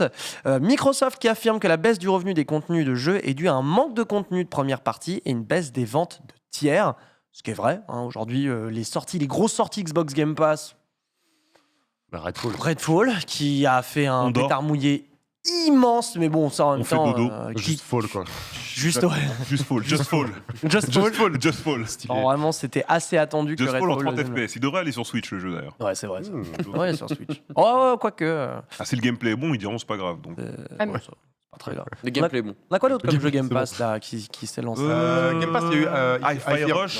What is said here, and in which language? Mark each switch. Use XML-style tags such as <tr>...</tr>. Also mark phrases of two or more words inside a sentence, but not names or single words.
<fr>Microsoft qui affirme que la baisse du revenu des contenus de jeux est due à un manque de contenu de première partie et une baisse des ventes de tiers. Ce qui est vrai. Aujourd'hui, les grosses sorties Xbox Game Pass, Redfall, qui a fait un On dort. pétard mouillé immense, mais bon, ça en même On fait temps, dodo. Juste fall, quoi. juste ouais.</fr> <en>Just fall. Just Fall. Just fall.</en> <fr>Non, vraiment, c'était assez attendu que</fr> <en>Just fall en</en> <fr>Redfall 30 FPS. Il devrait aller sur Switch le jeu d'ailleurs. Ouais, c'est vrai. Ça. Hmm. Ouais, sur Switch. Oh, quoique. Ah, si le gameplay est bon, ils diront c'est pas grave. Donc. Ah, mais- Ouais, ça, c'est pas très grave. Le gameplay est bon. On a quoi d'autre comme jeu Game C'est Pass là, qui s'est lancé Game Pass, il y a eu Hi-Fi Rush</fr>